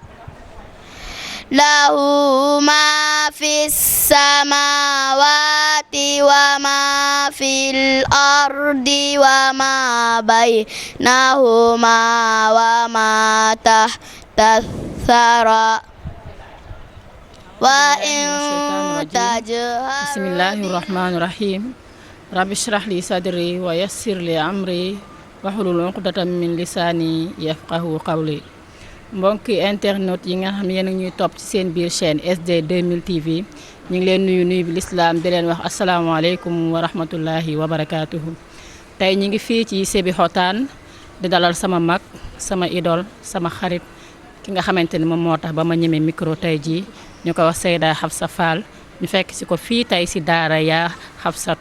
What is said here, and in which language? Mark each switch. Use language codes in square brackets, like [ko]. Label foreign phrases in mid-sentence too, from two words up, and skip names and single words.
[ar] له ما في السماوات وما في الأرض وما بينهما وما تحت الثرى وإن تجهر بسم الله الرحمن الرحيم رب اشرح لي صدري ويسر لي أمري واحلل عقدة من لساني يفقهوا قولي [wo] mbokki internet yi nga xam ne yéen a ñuy topp ci seen biir chaîne SD 2000 TV ñu ngi leen nuyu bi lislaam di leen wax [ar] السلام عليكم ورحمة الله وبركاته. [wo] tey ñu ngi fii ci Sébikotane di dalal sama mag sama idole sama xarit ki nga xamante ni moom moo tax ba ma ñemee micro tey jii ñu ko wax Seyda Hafsa Fall ñu fekk si ko fii tey si daara yaa Hafsatu.